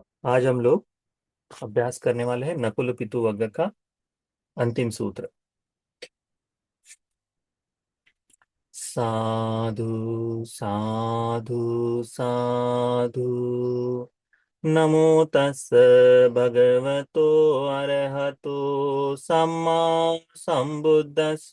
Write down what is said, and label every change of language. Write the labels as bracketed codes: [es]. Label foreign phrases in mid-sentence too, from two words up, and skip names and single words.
[hi] आज हम लोग अभ्यास करने वाले हैं नकुल पितु वग्ग का अंतिम सूत्र। [pi] साधु साधु साधु। नमो तस् भगवतो अरहतो सम्मा संबुद्दस्स।